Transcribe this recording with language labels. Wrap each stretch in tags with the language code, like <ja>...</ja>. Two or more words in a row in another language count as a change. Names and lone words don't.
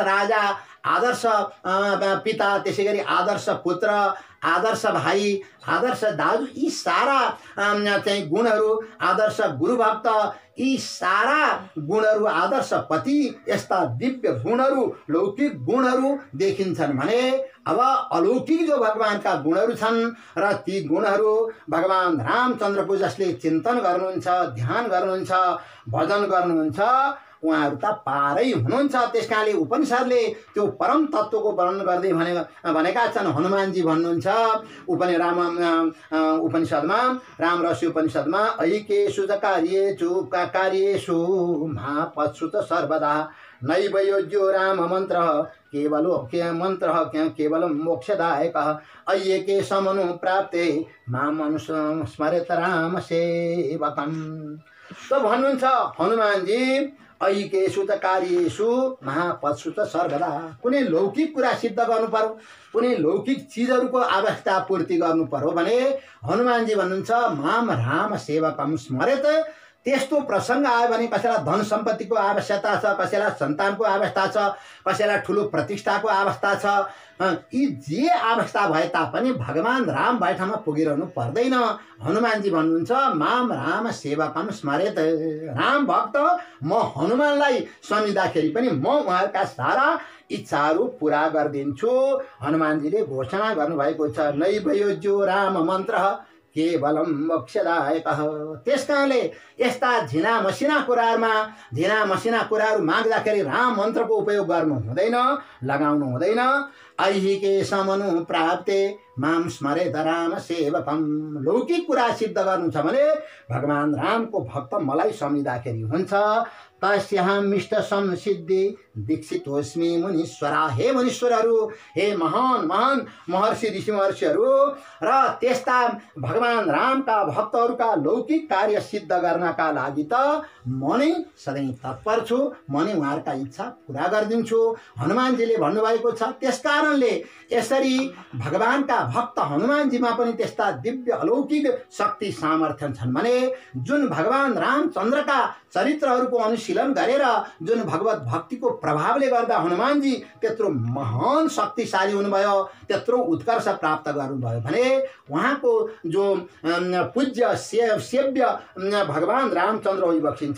<ne>राजा, आदर्श पिता, त्यसै गरी आदर्श पुत्र, आदर्श भाइ, आदर्श दाजु, यी सारा चाहिँ गुणहरू, आदर्श गुरुभक्त, यी सारा गुणहरू, आदर्श पति, यस्ता दिव्य गुणहरू, लौकिक गुणहरू देखिन्छन् भने अब अलौकिक जो भगवानका गुणहरू छन् र ती गुणहरू भगवान रामचन्द्रको जसले चिन्तन गर्नुहुन्छ, ध्यान गर्नुहुन्छ, भजन गर्नुहुन्छ, उहाँहरू त पारै हुनुहुन्छ। त्यस कारणले उपनिषदले त्यो परम तत्त्वको वर्णन गर्दै भनेका छन्। हनुमानजी भन्नुहुन्छ उपनिषदमा, रामरसी उपनिषदमा,</ne> <sa>ऐकेषु च कार्येषु महापत्सु च सर्वदा नैव योज्यो राम मन्त्रः केवलं मोक्षदायकः ऐके समनु प्राप्ते मां स्मरेत राम सेवकम्।</sa> <ne>त भन्नुहुन्छ हनुमानजी</ne> <sa>ऐकेषु त कार्येषु महापत्सु त सर्वदा।</sa> <ne>कुनै लौकिक कुरा सिद्ध गर्नु पर्यो, कुनै लौकिक चिजहरूको आवश्यकता पूर्ति गर्नु पर्यो भने हनुमानजी भन्नुहुन्छ</ne> <sa>माम राम सेवकम स्मरेत।</sa> <ne>त्यस्तो प्रसङ्ग आयो भने कसैलाई धन सम्पत्तिको आवश्यकता छ, कसैलाई सन्तानको आवश्यकता छ, कसैलाई ठुलो प्रतिष्ठाको आवश्यकता छ, यी जे आवश्यकता भए तापनि भगवान् राम बैठामा पुगिरहनु पर्दैन। हनुमानजी भन्नुहुन्छ</ne> <sa>माम राम सेवकम स्मरेत।</sa> <ne>राम भक्त म हनुमानलाई सम्झिँदाखेरि पनि म उहाँका सारा इच्छाहरू पुरा गरिदिन्छु। हनुमानजीले घोषणा गर्नुभएको छ</ne> <sa>नैवयोज्यो राम मन्त्र केवलम मोक्षदायकः।</sa> <ne>त्यस कारणले यस्ता झिना मसिना कुराहरू माग्दाखेरि राम मन्त्रको उपयोग गर्नु हुँदैन, लगाउनु हुँदैन।</ne> <sa>ऐहिके समनु प्राप्ते माम स्मरेत राम सेवकम।</sa> <ne>लौकिक कुरा सिद्ध गर्नु छ भने भगवान् रामको भक्त मलाई सम्झिँदाखेरि हुन्छ।</ne> <sa>तस्याहं मिष्ट संसिद्धि दीक्षितोस्मि मुनीश्वरा।</sa> <ne>हे मुनीश्वरहरू, हे महान महान महर्षि ऋषि महर्षिहरू र त्यस्ता भगवान् रामका भक्तहरूका लौकिक कार्य सिद्ध गर्नका लागि त म नै सधैँ तत्पर छु, म नै उहाँहरूका इच्छा पुरा गरिदिन्छु। हनुमानजीले भन्नुभएको छ। त्यस कारणले यसरी भगवानका भक्त हनुमानजीमा पनि त्यस्ता दिव्य अलौकिक शक्ति सामर्थ्य छन् भने जुन भगवान् रामचन्द्रका चरित्रहरूको अनुशीलन गरेर जुन भगवत भक्तिको प्रभावले गर्दा हनुमानजी त्यत्रो महान शक्तिशाली हुनुभयो, त्यत्रो उत्कर्ष प्राप्त गर्नुभयो भने उहाँको जो पूज्य सेव्य भगवान् रामचन्द्र होइबक्सिन्छ।</ne>